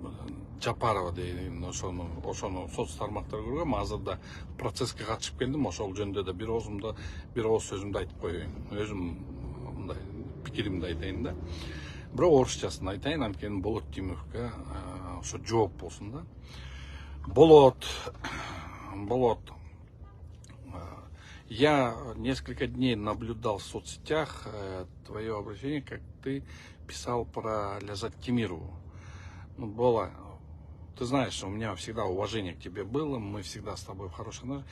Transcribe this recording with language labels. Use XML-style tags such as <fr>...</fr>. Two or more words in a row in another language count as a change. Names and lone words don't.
<ky>Жапарова деген ошону соц тармактар көргөм. Азыр да процесске катышып келдим. Ошол жөнүндө да бир ооз сөзүмдү айтып коеюн. Өзүм мындай пикиримди айтайын да. Бирок орусчасын айтайын, анткени Болот Тимировго ошо жооп болсун да. Болот.</ky> <ru>Я несколько дней наблюдал в соцсетях твое обращение, как ты писал про Ляззат Темирову. Ну, Бола, ты знаешь, что у меня всегда уважение к тебе было, мы всегда с тобой в хороших отношениях.</ru>